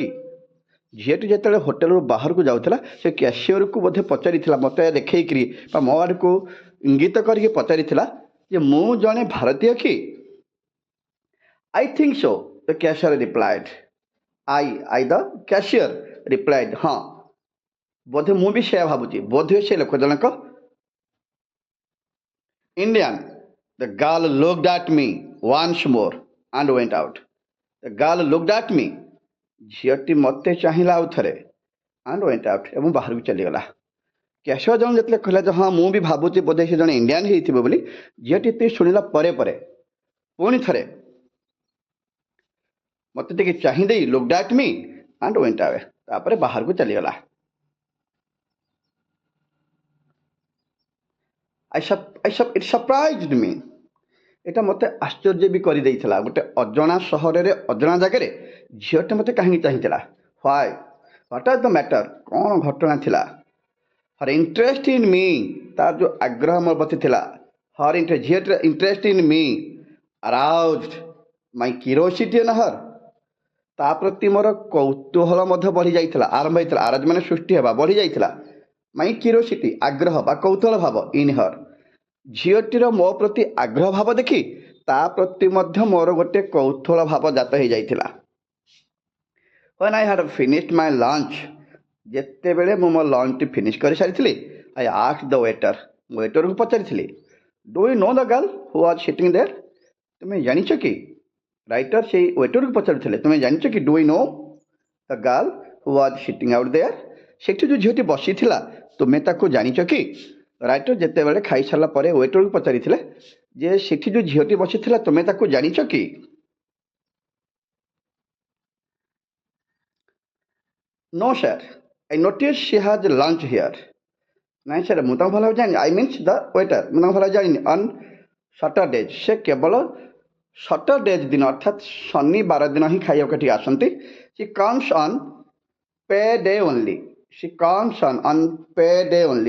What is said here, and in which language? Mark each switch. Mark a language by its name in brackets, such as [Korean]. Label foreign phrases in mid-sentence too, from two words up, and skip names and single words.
[Odia] ଝିଅଟି ଯେତେବେଳେ ହୋଟେଲରୁ ବାହାରକୁ ଯାଉଥିଲା ସେ କ୍ୟାସିୟରକୁ ବୋଧେ ପଚାରିଥିଲା, ମୋତେ ଦେଖେଇକିରି ବା ମୋ ଆଡ଼କୁ ଇଙ୍ଗିତ କରିକି ପଚାରିଥିଲା ଯେ ମୁଁ ଜଣେ ଭାରତୀୟ କି? [English] I think so, the cashier replied. I the cashier replied, [Odia] ହଁ ବୋଧେ ମୁଁ ବି ସେୟା ଭାବୁଛି, ବୋଧେ ସେ ଲୋକ ଜଣକ ଇଣ୍ଡିଆନ୍। [English] The girl looked at me once more and went out. The girl looked at me. [Odia] ଝିଅଟି ମୋତେ ଚାହିଁଲା ଆଉ ଥରେ [English] and went out, [Odia] ଏବଂ ବାହାରକୁ ଚାଲିଗଲା। କ୍ୟାସିୟର ଜଣ ଯେତେବେଳେ କହିଲା ଯେ ହଁ ମୁଁ ବି ଭାବୁଛି ବୋଧେ ସେ ଜଣେ ଇଣ୍ଡିଆନ୍ ହେଇଥିବ ବୋଲି, ଝିଅଟି ଏତିକି ଶୁଣିଲା ପରେ ପରେ ପୁଣି ଥରେ ମୋତେ ଟିକେ ଚାହିଁ ଦେଇ [English] looked at me and went away, [Odia] ତାପରେ ବାହାରକୁ ଚାଲିଗଲା। [English] It surprised me. [Odia] ଏଇଟା ମୋତେ ଆଶ୍ଚର୍ଯ୍ୟ ବି କରିଦେଇଥିଲା। ଗୋଟେ ଅଜଣା ସହରରେ ଅଜଣା ଜାଗାରେ ଝିଅଟି ମୋତେ କାହିଁକି ଚାହିଁଥିଲା? [English] Why, what are the matter, [Odia] କ'ଣ ଘଟଣା ଥିଲା? [English] her interest in me, [Odia] ତାର ଯେଉଁ ଆଗ୍ରହ ମୋ ପ୍ରତି ଥିଲା, [English] her interest, [Odia] ଝିଅଟିର [English] interest in me aroused my curiosity in her, [Odia] ତା ପ୍ରତି ମୋର କୌତୂହଳ ମଧ୍ୟ ବଢ଼ିଯାଇଥିଲା। ଆରମ୍ଭ ହେଇଥିଲା, ଆରାଜ ମାନେ ସୃଷ୍ଟି ହେବା, ବଢ଼ିଯାଇଥିଲା। [English] my curiosity [Odia] ଆଗ୍ରହ ବା କୌତୂହଳ ଭାବ, [English] in her, [Odia] ଝିଅଟିର ମୋ ପ୍ରତି ଆଗ୍ରହ ଭାବ ଦେଖି ତା ପ୍ରତି ମଧ୍ୟ ମୋର ଗୋଟେ କୌତୂହଳ ଭାବ ଜାତ ହେଇଯାଇଥିଲା। [English] When I had finished my lunch, [Odia] ଯେତେବେଳେ ମୁଁ ମୋ ଲଞ୍ଚଟି ଫିନିଶ୍ କରିସାରିଥିଲି, [English] I asked the waiter, [Odia] ମୁଁ ୱେଟରକୁ ପଚାରିଥିଲି, [English] do you know the girl who was sitting there? [Odia] ତୁମେ ଜାଣିଛ କି? ରାଇଟର ସେଇ ୱେଟରକୁ ପଚାରୁଥିଲେ, ତୁମେ ଜାଣିଛ କି? [English] do you know the girl who was sitting out there? [Odia] ସେଠି ଯେଉଁ ଝିଅଟି ବସିଥିଲା ତୁମେ ତାକୁ ଜାଣିଛ କି? ରାଇଟର ଯେତେବେଳେ ଖାଇସାରିଲା ପରେ ୱେଟରକୁ ପଚାରିଥିଲେ ଯେ ସେଠି ଯେଉଁ ଝିଅଟି ବସିଥିଲା ତୁମେ ତାକୁ ଜାଣିଛ କି? [English] No sir, I noticed she has lunch here. [Odia] ନାଇଁ ସାର୍ ମୁଁ ତାଙ୍କୁ ଭଲ ଭାବେ ଜାଣିନି। [English] I means the waiter, [Odia] ମୁଁ ତାଙ୍କୁ ଭଲ ଭାବେ ଜାଣିନି। [English] on Saturdays, [Odia] ସେ କେବଳ ସଟରଡେଜ୍ ଦିନ ଅର୍ଥାତ୍ ଶନିବାର ଦିନ ହିଁ ଖାଇବାକୁ ଏଠିକି ଆସନ୍ତି। [English] She comes on pay day only, she comes on pay day only.